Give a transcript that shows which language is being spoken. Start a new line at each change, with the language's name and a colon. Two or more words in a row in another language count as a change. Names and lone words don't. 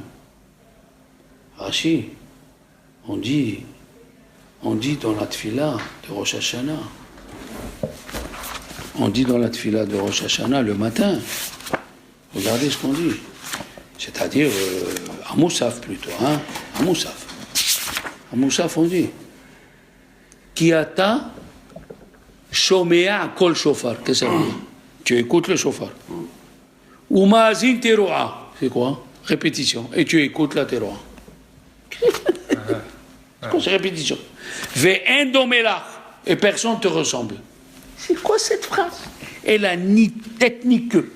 French: Rashi, on dit dans la tfila de Rosh Hashanah, on dit dans la tfila de Rosh Hashanah le matin, regardez ce qu'on dit, c'est-à-dire à Moussaf plutôt, hein, à Moussaf. À Moussaf on dit
Hebrew: כי אתה שומע קול שופר.
French: Qu'est-ce que ça veut dire? Tu écoutes le shofar.
Hebrew: ומאזין תרועה.
French: C'est quoi? Répétition. Et tu écoutes la teroa. C'est quoi cette répétition?
Hebrew: ואין דומה לך
French: et personne ne te ressemble. C'est quoi cette phrase? Elle a ni tête ni queue.